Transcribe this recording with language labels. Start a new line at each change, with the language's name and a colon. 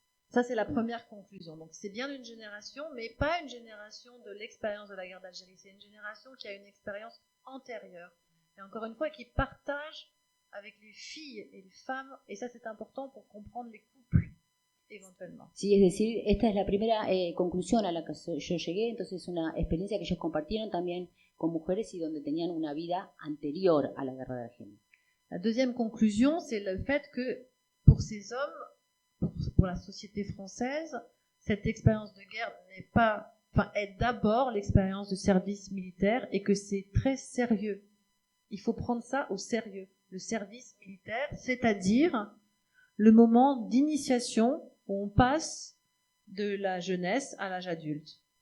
French: Ça, c'est la première conclusion. Donc, c'est bien une génération, mais pas une génération de l'expérience de la guerre d'Algérie. C'est une génération qui a une expérience antérieure. Et encore une fois, qui partage avec les filles et les femmes. Et ça, c'est important pour comprendre les couples, éventuellement.
Spanish: Sí, es decir, esta es la primera conclusión a la que yo llegué. Entonces, es una experiencia que ellos compartieron también con mujeres y donde tenían una vida anterior a la guerra de Argelia.
French: La deuxième conclusion, c'est le fait que pour ces hommes, pour la société française, cette expérience de guerre est d'abord l'expérience de service militaire et que c'est très sérieux. Il faut prendre ça au sérieux. Le service militaire, c'est-à-dire le moment d'initiation où on passe de la jeunesse à l'âge adulte.